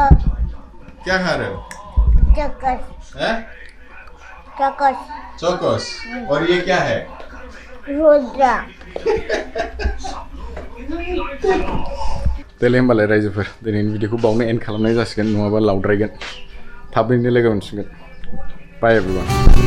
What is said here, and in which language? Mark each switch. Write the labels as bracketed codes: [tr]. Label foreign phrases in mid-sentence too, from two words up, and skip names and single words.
[hi] क्या खा रहे हो चोकोस हैं चोकोस चोकोस और ये क्या है रुद्रा [brx] देलाय होमबालाय रायजोफोर दिनैनि भिडिअखौ बावनो एन्ड खालामनाय जासिगोन नङाबा लावद्रायगोन थाबैनो लोगो मोनसिगोन [en] bye everyone